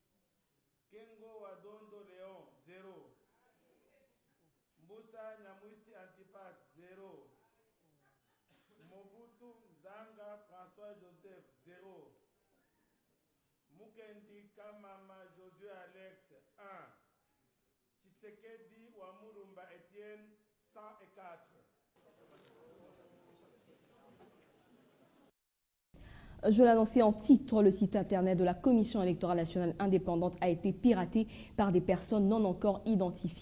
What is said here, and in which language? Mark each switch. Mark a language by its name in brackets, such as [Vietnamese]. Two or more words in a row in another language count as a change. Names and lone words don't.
[French] Kengo Wadondo Léon 0. Mbusa Nyamwisi Antipas 0. Mobutu Zanga François Joseph 0. Mukendi Kamama Josué Alex 1. Tshisekedi Wamurumba Etienne 104. Je l'annonçais en titre, le site internet de la Commission électorale nationale indépendante a été piraté par des personnes non encore identifiées.